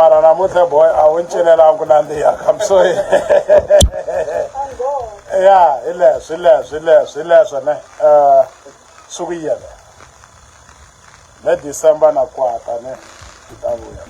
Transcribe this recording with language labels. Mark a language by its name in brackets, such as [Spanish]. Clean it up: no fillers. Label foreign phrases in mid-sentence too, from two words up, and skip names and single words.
[Tsonga] namuntlha boy a wu cinela ku nandziha [English] I'm sorry yeah [Tsonga] hi leswo ne swi ku yele le December na kwata ne